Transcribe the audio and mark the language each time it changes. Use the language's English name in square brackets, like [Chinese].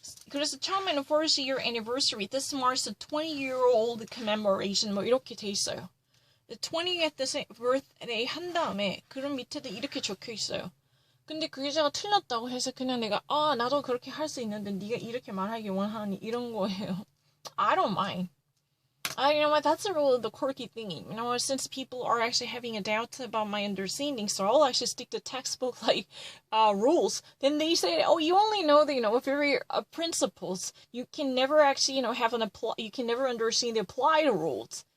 [Korean] 그래서 처음에는 [English] first year anniversary, this marks a 20-year-old commemoration, [Korean] 이렇게 돼 있어요. [English] The 20th birthday [Korean] 한 다음에 그런 밑에도 이렇게 적혀 있어요. 근데 그게 제가 틀렸다고 해서 그냥 내가 나도 그렇게 할 수 있는데 네가 이렇게 말하기 원하니 이런 거예요. [English] I don't mind. You know what, that's a really the quirky thingy. Since people are actually having a doubt about my understanding, so I'll actually stick to textbook rules. Then they say, oh, you only know the very principles. You can never actually you can never understand the applied rules.